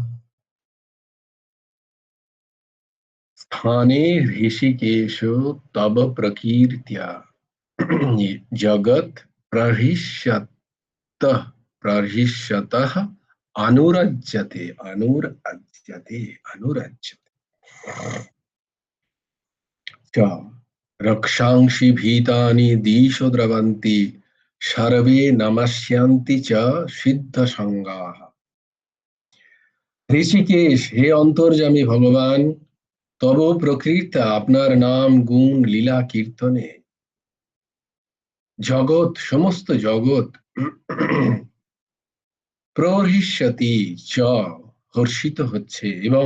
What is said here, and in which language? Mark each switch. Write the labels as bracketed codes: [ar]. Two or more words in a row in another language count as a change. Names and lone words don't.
[sa] स्थाने ऋषिकेशो तव प्रकीर्त्या जगत् प्रहिष्यतः प्रहिष्यतः अनुरज्यते अनुरज्यते अनुरज्यते च रक्षांसि भीतानि दिशो द्रवन्ति सर्वे नमस्यन्ति च सिद्धसङ्गाः। [bn] ঋষিকেশ, হে অন্তর্যামী ভগবান, [sa] তব প্রকৃতা [bn] আপনার নাম গুণ লীলা কীর্তনে জগৎ সমস্ত জগৎ [sa] প্রহৃষ্যতি চ [bn] হর্ষিত হচ্ছে এবং